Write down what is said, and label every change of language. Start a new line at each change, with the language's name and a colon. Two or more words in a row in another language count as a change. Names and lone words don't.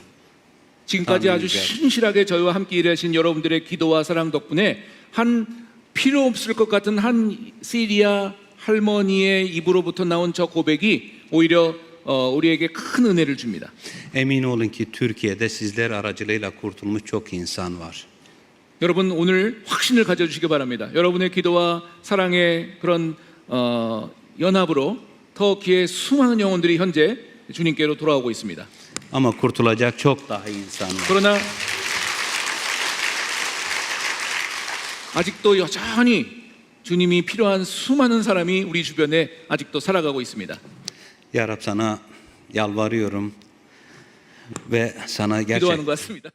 Korean: 지금까지 아주 신실하게 저희와 함께 일하신 여러분들의 기도와 사랑 덕분에 한 필요 없을 것 같은 한 시리아 할머니의 입으로부터 나온 저 고백이 오히려 우리에게 큰 은혜를 줍니다.
Turkish: Emin olun ki Türkiye'de sizler aracılığıyla kurtulmuş çok insan var.
Korean: 여러분 오늘 확신을 가져주시기 바랍니다. 여러분의 기도와 사랑의 그런 연합으로 터키의 수많은 영혼들이 현재 주님께로 돌아오고 있습니다.
Turkish: Ama kurtulacak çok daha insan var.
Korean: 그러나 아직도 여전히 주님이 필요한 수많은 사람이 우리 주변에 아직도 살아가고 있습니다.
Turkish: Ya Rab sana yalvarıyorum ve sana
Korean: 기도하는
Turkish: gerçekten
Korean: 것 같습니다.